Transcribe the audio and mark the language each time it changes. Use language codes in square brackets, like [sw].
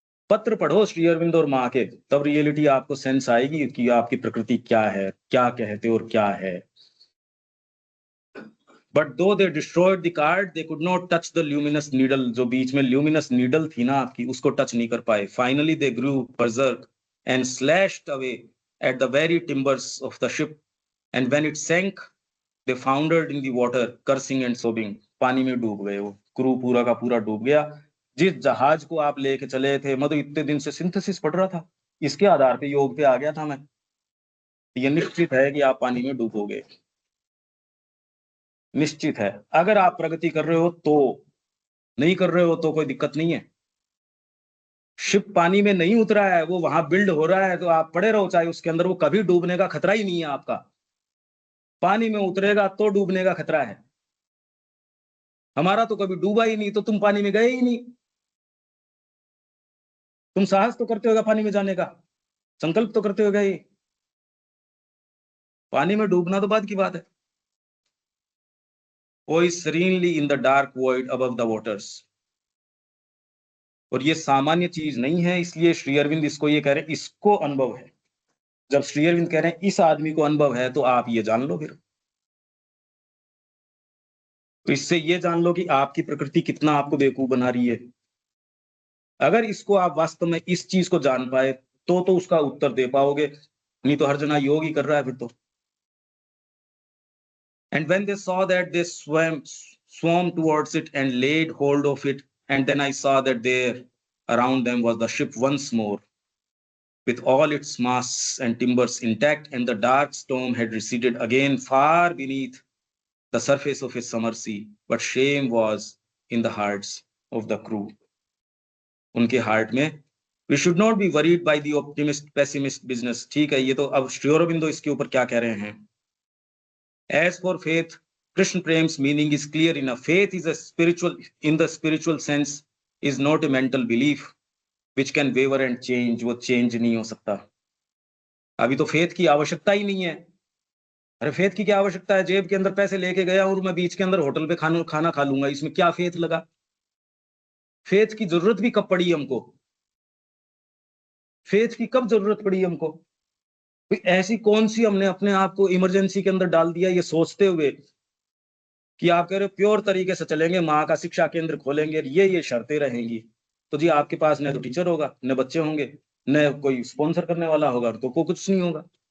[hi] पत्र पढ़ो श्री अरविंद और माँ के, तब रियलिटी आपको सेंस आएगी कि आपकी प्रकृति क्या है, क्या कहते और क्या है। [en] but though they destroyed the card, they could not touch the luminous needle, [hi] जो बीच में ल्यूमिनस नीडल थी ना आपकी, उसको टच नहीं कर पाए। [en] Finally they grew berserk and slashed away at the very timbers of the ship, and when it sank they foundered in the water cursing and sobbing। [hi] पानी में डूब गए वो, क्रू पूरा का पूरा डूब गया। जिस जहाज को आप लेके चले थे, मैं तो इतने दिन से सिंथेसिस पढ़ रहा था, इसके आधार पे योग पे आ गया था मैं। ये निश्चित है कि आप पानी में डूबोगे, निश्चित है। अगर आप प्रगति कर रहे हो तो, नहीं कर रहे हो तो कोई दिक्कत नहीं है। शिप पानी में नहीं उतरा है, वो वहां बिल्ड हो रहा है, तो आप पड़े रहो चाहे उसके अंदर, वो कभी डूबने का खतरा ही नहीं है आपका। पानी में उतरेगा तो डूबने का खतरा है। हमारा तो कभी डूबा ही नहीं, तो तुम पानी में गए ही नहीं। तुम साहस तो करते होगा पानी में जाने का, संकल्प तो करते होगा, ये पानी में डूबना तो बात की बात है। [en] वो is serenely in the dark void above the waters। [hi] और ये सामान्य चीज नहीं है, इसलिए श्री अरविंद इसको ये कह रहे हैं, इसको अनुभव है। जब श्री अरविंद कह रहे हैं इस आदमी को अनुभव है, तो आप ये जान लो फिर। तो इससे ये जान लो कि आपकी प्रकृति कितना आपको बेवकूफ बना रही है। अगर इसको आप वास्तव में इस चीज को जान पाए, तो उसका उत्तर दे पाओगे, नहीं तो हर जना योग ही कर रहा है फिर तो। [en] And when they saw that, they swarmed towards it and laid hold of it, and then I saw that there around them was the ship once more। with all its masts and timbers intact, and the dark storm had receded again far beneath the surface of a summer sea. But shame was in the hearts of the crew. [hi] उनके heart में, [en] we should not be worried by the optimist pessimist business. [hi] ठीक है, ये तो अब श्री अरबिंदो इसके ऊपर क्या कह रहे हैं? [en] As for faith, Krishna Prem's meaning is clear enough. Faith is a spiritual, in the spiritual sense, is not a mental belief which can waver and change. [hi] वो change नहीं हो सकता. अभी तो फेथ की आवश्यकता ही नहीं है. अरे फेथ की क्या आवश्यकता है? जेब के अंदर पैसे लेके गया और मैं बीच के अंदर होटल पे खाना खा लूंगा, इसमें क्या फेथ लगा? फेथ की जरूरत भी कब पड़ी हमको? फेथ की कब जरूरत पड़ी हमको? ऐसी कौन सी हमने अपने आप को इमरजेंसी के अंदर डाल दिया, ये सोचते हुए कि आप कह रहे हो प्योर तरीके से चलेंगे, माँ का शिक्षा केंद्र खोलेंगे, ये शर्तें रहेंगी, तो जी आपके पास न तो टीचर होगा, न बच्चे होंगे, न कोई स्पॉन्सर करने वाला होगा, तो को कुछ नहीं होगा.